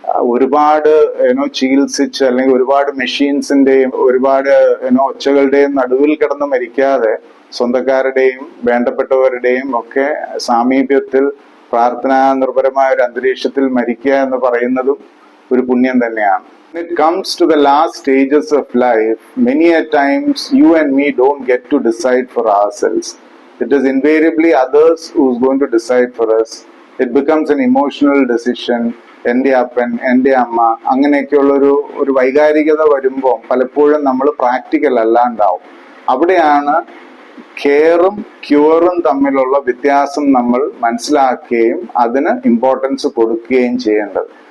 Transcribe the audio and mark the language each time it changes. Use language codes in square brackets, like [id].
[ml] ഒരുപാട് ചികിത്സിച്ച് അല്ലെങ്കിൽ ഒരുപാട് മെഷീൻസിന്റെയും ഒരുപാട് ഒച്ചകളുടെയും നടുവിൽ കിടന്ന് മരിക്കാതെ സ്വന്തക്കാരുടെയും വേണ്ടപ്പെട്ടവരുടെയും ഒക്കെ സാമീപ്യത്തിൽ പ്രാർത്ഥനാ നിർഭരമായ ഒരു അന്തരീക്ഷത്തിൽ മരിക്കുക എന്ന് പറയുന്നതും ഒരു പുണ്യം തന്നെയാണ്. [en] When it comes to the last stages of life, many a times you and me don't get to decide for ourselves. It is invariably others who's going to decide for us. It becomes an emotional decision. [ml] എൻ്റെ അപ്പൻ, എൻ്റെ അമ്മ, അങ്ങനെയൊക്കെയുള്ള ഒരു വൈകാരികത വരുമ്പോൾ പലപ്പോഴും നമ്മൾ practical അല്ലാണ്ടാവും. അവിടെയാണ് കെയറും ക്യൂറും തമ്മിലുള്ള വ്യത്യാസം നമ്മൾ മനസ്സിലാക്കുകയും അതിന് ഇമ്പോർട്ടൻസ് കൊടുക്കുകയും ചെയ്യേണ്ടത്.